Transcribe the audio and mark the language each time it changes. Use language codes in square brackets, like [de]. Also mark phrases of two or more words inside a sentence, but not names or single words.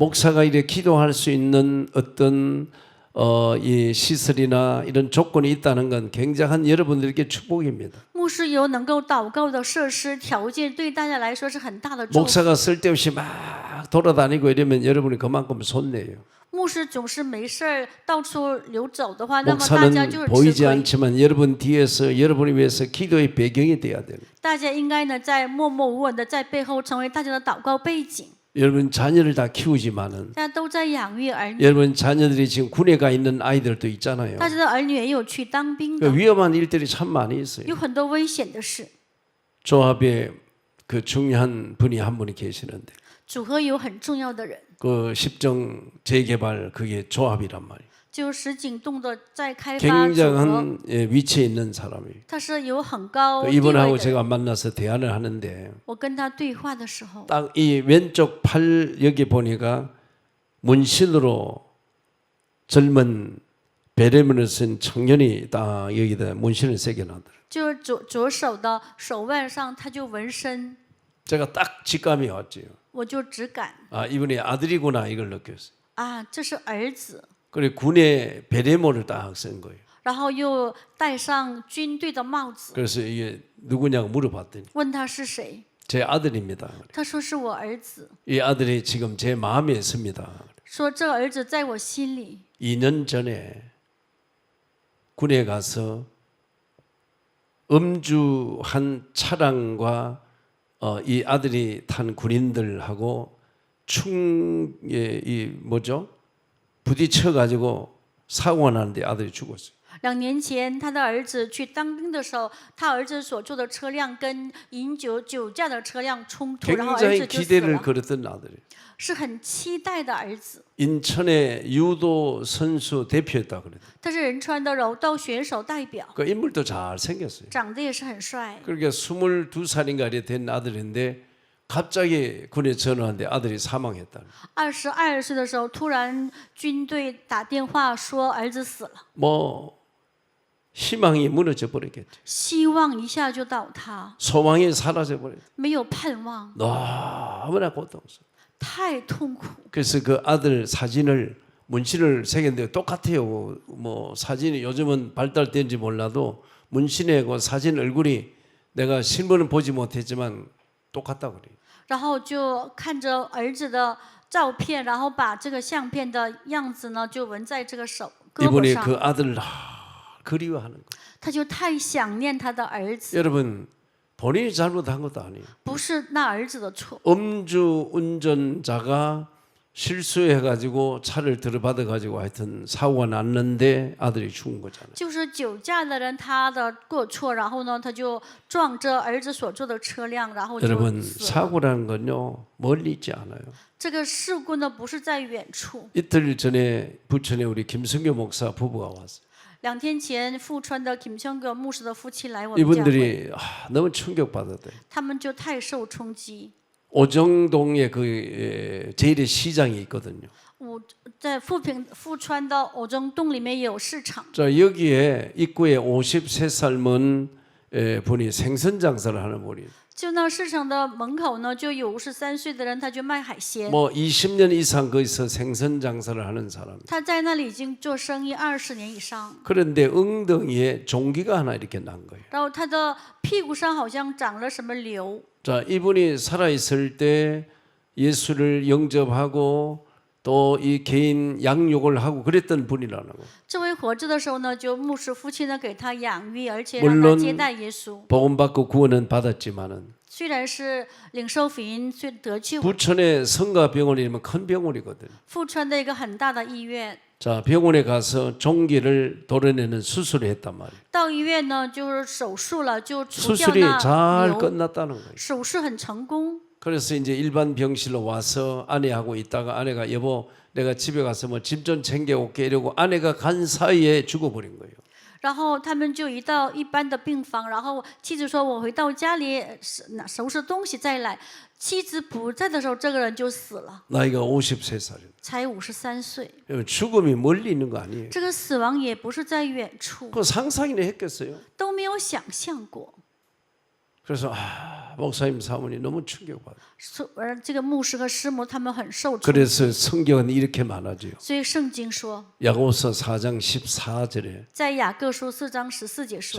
[ko] 목사가 이래 기도할 수 있는 어떤 이 시설이나 이런 조건이 있다는 건 굉장한 여러분들에게 축복입니다. [zh] 牧师有能够祷告的设施条件，对大家来说是很大的祝福。 [ko] 목사가 쓸데없이 막 돌아다니고 이러면 여러분이 그만큼 손해요. [zh] 牧师总是没事儿到处流走的话，那么大家就 [ko] 목사는 [zh] 是 [ko] 보이지 [zh] 吃亏。 [ko] 않지만 여러분 뒤에서 여러분을 위해서 기도의 배경이 돼야 돼요. [zh] 大家应该呢，在默默无闻的在背后成为大家的祷告背景。 [ko] 여러분 자녀를 다 키우지만은 [zh] 大家都在养育儿女， [ko] 여러분 자녀들이 지금 군에 가 있는 아이들도 있잖아요. [zh] 大家的儿女也有去当兵 [ko] 그 [zh] 的， [ko] 위험한 일들이 참 많이 있어요. [zh] 有很多危险的事。 [ko] 조합에 그 중요한 분이 한 분이 계시는데 [zh] 组合有很重要的人， [ko] 그 십정 재개발 그게 조합이란 말이에요. [zh] 就是石井洞的在开发组合， [ko] 굉장한 위치에 있는 사람이에요. [zh] 他是有很高 [ko] 그 [zh] 地位 [ko] 이분하고 [zh] 的人。 [ko] 제가 만나서 대화를 하는데 [zh] 我跟他对话的时候， [ko] 딱 이 왼쪽 팔 여기 보니까 문신으로 젊은 베레문을 쓴 청년이 딱 여기다 문신을 새겨놨더라고요. [zh] 就是左手的手腕上他就纹身， [ko] 제가 딱 직감이 왔지요. [zh] 我就只感 [ko] 아 이분이 아들이구나 이걸 느꼈어요. [zh] 啊，这是儿子， [ko] 그리고 군에 베레모를 딱 쓴 거예요. [zh] 然后又戴上军队的帽子， [ko] 그래서 이게 누구냐고 물어봤더니 [zh] 问他是谁， [ko] 제 아들입니다. [zh] 他说是我儿子， [ko] 이 아들이 지금 제 마음에 있습니다. [zh] 说这儿子在我心里。 [ko] 2년 전에 군에 가서 음주한 차량과 이 아들이 탄 군인들하고 이 뭐죠? 부딪혀 가지고 사고가 나는데 아들이 죽었어요. [zh] 2 年前，他的儿子去当兵的时候，他儿子所坐的车辆跟饮酒酒驾的车辆冲突，然后儿 [ko] 굉장히 [zh] 子就死 [ko] 기대를 [zh] 了， [ko] 걸었던 아들이에요. [zh] 是很期待的儿子。 [ko] 인천의 유도 선수 대표였다 그래요. [zh] 他是仁川的柔道选手代表， [ko] 그 인물도 잘 생겼어요. [zh] 长得也是很帅。 [ko] 그러니까 22살인가 이래 된 아들인데 갑자기 군에 전화하는데 아들이 사망했다. [zh] 22 岁的时候，突然军队打电话说儿子死了， [ko] 뭐 희망이 무너져 버렸겠죠. [zh] 希望一下就倒塌， [ko] 소망이 사라져 버렸죠. [zh] 没有盼望， [ko] 너무나 고통스러워. [zh] 太痛苦。 [ko] 그래서 그 아들 사진을 문신을 새겼는데 똑같아요. 뭐 사진이 요즘은 발달된지 몰라도 문신에 그 사진 얼굴이 내가 실물은 보지 못했지만 똑같다 그래요. [zh] 然后就看着儿子的照片，然后把这个相片的样子呢，就纹在这个手胳膊 [ko] 이분이 [zh] 上。 [ko] 그 아들을 그리워하는 거예요. [zh] 他就太想念他的儿子， [ko] 여러분 본인이 잘못한 것도 아니에요. [zh] 不是那儿子的错， [ko] 음주 운전자가 실수해가지고 차를 들어받아가지고 하여튼 사고가 났는데 아들이 죽은 거잖아요. [zh] 就是酒驾的人他的过错，然后呢，他就撞着儿子所坐的车辆，然后就 [ko] 여러분 [zh] 死了。 [ko] 사고라는 건요 멀리 있지 않아요. [zh] 这个事故呢，不是在远处。 [ko] 이틀 전에 부천에 우리 김성교 목사 부부가 왔어요. [zh] 2 天前，富川的 김청교牧师的夫妻来我们教会， [ko] 이분들이 너무 충격받았대요. [zh] 他们就太受冲击。 [ko] 오정동에 그 제1의 시장이 있거든요. [zh] 在富川的偶中洞里面有市场， [ko] 자 여기에 입구에 53살 먼 분이 생선 장사를 하는 분이에요. [zh] 就那市场的门口呢，就有53岁的人，他就卖海鲜。 [ko] 뭐 20년 이상 거기서 생선 장사를 하는 사람. [zh] 他在那里已经做生意20年以上， [ko] 그런데 엉덩이에 종기가 하나 이렇게 난 거예요. [zh] 然后他的屁股上好像长了什么瘤。 [ko] 자 이분이 살아 있을 때 예수를 영접하고 또 이 개인 양육을 하고 그랬던 분이라는 거예요. [zh] 这位活着的时候呢，就牧师夫妻呢给他养育，而且让他接待耶稣。 [ko] 복음받고 구원은 받았지만은 [zh] 虽然是领受福音，虽得救， [ko] 부천의 성가병원이면 큰 병원이거든요. [zh] 富川的一个很大的医院。 [ko] 자 병원에 가서 종기를 도려내는 수술을 했단 말이에요. [zh] 到医院呢，就是手术了，就除掉 [ko] 수술이 [zh] 那 [ko] 잘 [zh] 瘤， [ko] 끝났다는 거예요. [zh] 手术很成功。 [ko] 그래서 이제 일반 병실로 와서 아내하고 있다가 아내가 여보 내가 집에 가서 뭐 짐 좀 챙겨올게 이러고 아내가 간 사이에 죽어버린 거예요. [zh] 然后他们就到一般的病房，然后妻子说：“我回到家里收拾东西再来。” 妻子不在的时候，这个人就死了， [ko] 나이가 53살입니다. [zh] 才53岁。 [ko] 죽음이 멀리 있는 거 아니에요. [zh] 这个死亡也不是在远处， [ko] 그 상상이나 했겠어요. [zh] 都没有想象过。 [ko] 그래서 목사님 사모님 너무 충격받아요. [zh] 这个牧师和师母他们很受冲， [ko] 그래서 성경은 이렇게 말하죠. [zh] 所以圣经说， [ko] 야고보서 4장 14절에 [zh] 在雅各书4章14节 [ko] 자